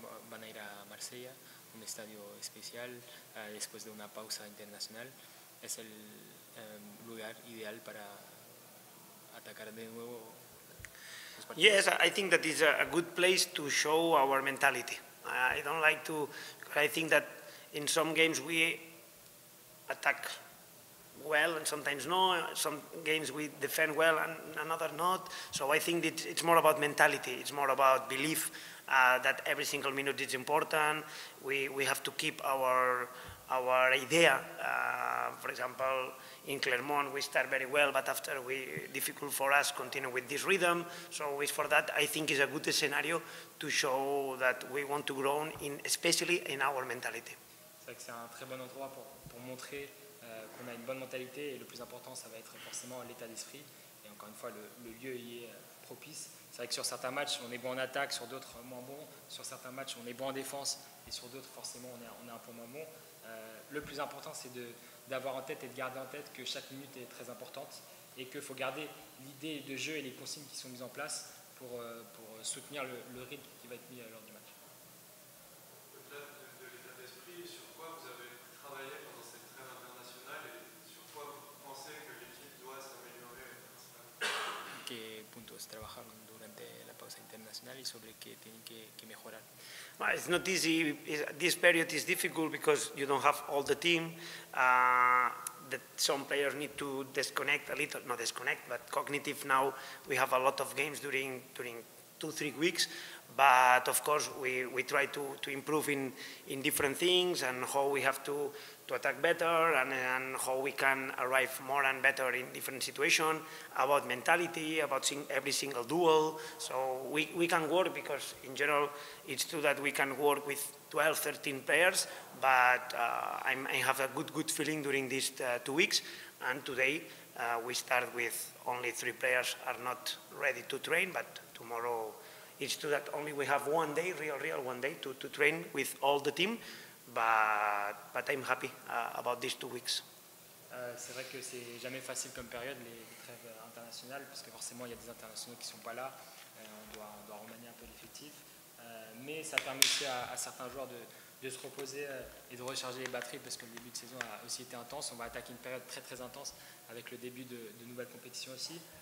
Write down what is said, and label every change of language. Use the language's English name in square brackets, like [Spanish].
[Spanish] Van a ir a Marsella, un estadio especial, después de una pausa internacional. Es el lugar ideal para atacar de nuevo. [English] Yes, I think that is a good place to show our mentality. I don't like to, I think that in some games we attack well and sometimes no. Some games we defend well and another not. So I think it's more about mentality. It's more about belief that every single minute is important. We have to keep our idea. For example, in Clermont we start very well, but after difficult for us continue with this rhythm. So it's for that I think is a good scenario to show that we want to grow especially in our mentality. [French] C'est vrai que c'est un très bon endroit pour montrer qu'on a une bonne mentalité, et le plus important, ça va être forcément l'état d'esprit. Et encore une fois, le lieu y est propice. C'est vrai que sur certains matchs, on est bon en attaque, sur d'autres, moins bon. Sur certains matchs, on est bon en défense, et sur d'autres, forcément, on est un peu moins bon. Le plus important, c'est d'avoir en tête et de garder en tête que chaque minute est très importante, et qu'il faut garder l'idée de jeu et les consignes qui sont mises en place pour soutenir le rythme qui va être mis lors du match. Au-delà de l'état d'esprit, sur quoi vous avez travaillé pendant cette trêve internationale et sur quoi vous pensez que l'équipe doit s'améliorer principalement? [Spanish] ¿Qué puntos trabajaron durante la pausa internacional y sobre qué tienen que mejorar? [English] Well, it's not easy. This period is difficult because you don't have all the team. That some players need to disconnect a little, not disconnect, but cognitive. Now we have a lot of games during 2-3 weeks. But of course, we try to improve in different things and how we have to attack better and how we can arrive more and better in different situations, about mentality, about every single duel. So we can work because in general, it's true that we can work with 12, 13 players, but I have a good feeling during these 2 weeks. And today we start with only 3 players are not ready to train, but tomorrow it's true that only we have one day, real one day to train with all the team, but I'm happy about these 2 weeks. [French] C'est vrai que c'est jamais facile comme période, les trêves internationales, parce que forcément il y a des internationaux qui ne sont pas là. On doit remanier un peu l'effectif. Mais ça permet aussi à certains joueurs de se reposer et de recharger les batteries parce que le début de saison a aussi été intense. On va attaquer une période très très intense avec le début de nouvelles compétitions aussi.